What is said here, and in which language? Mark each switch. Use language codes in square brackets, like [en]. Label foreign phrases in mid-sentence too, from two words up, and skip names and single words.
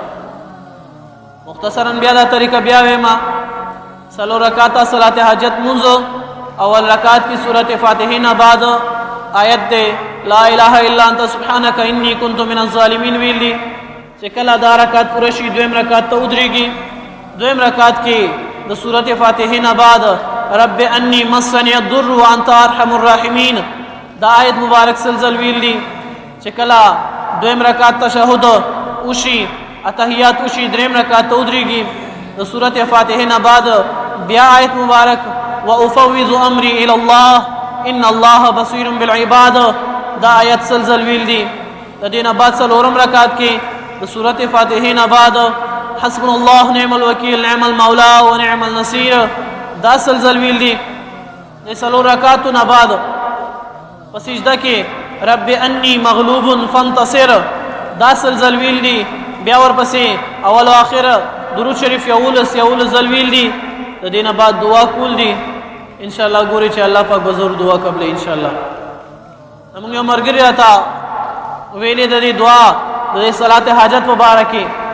[ps] مختصرا بیا دا طریقه بیا ویمه څلور رکعاته صلات حاجت مونځ اول رکعت کې سورت فاتحې نه بعد آیت دی [ar] لا اله الا انت سبحانك انی کنت من الظالمین [ps] ویل دي چې کله دا رکعت پوره شي دویم رکعت ته ودرېږي دویم رکعت کې د سورت فاتحې نه بعد [ar] رب انی مسنی الضر وانت ارحم الراحمین [ps] دا آیت مبارک سلسل ویل دي چې کله دویم رکعت تشهد وشي اتحیات وشي دریم رکعت ته ودرېږي د سورت فاتحې نه بعد بیا آیت مبارک [ar] وافوض امری الى الله ان الله بصیر بالعباد [ps] دا آیت سلسل ویل دي د دې نه بعد څلورم رکعت کې د سورت فاتحې نه بعد [ar] حسبنا الله نعم الوکیل نعم المولا ونعم النصير [ps] دا سلسل ویل دي د څلور رکعاتو نه بعد په سجده کې [ar] رب انی مغلوب فانتصر [ps] دا سلسل ویل دي بیا ورپسې اول او آخر درود شریف یولس ځل ویل دي د دې نه بعد دعا کول دي [ar] ان شاء الله [ps] ګوري چې الله پاک به ضرور دعا قبلې [ar] ان شاء الله [ps] موږ یو ملګري راته ویلې د دې دعا د دې صلات حاجت مبارک کې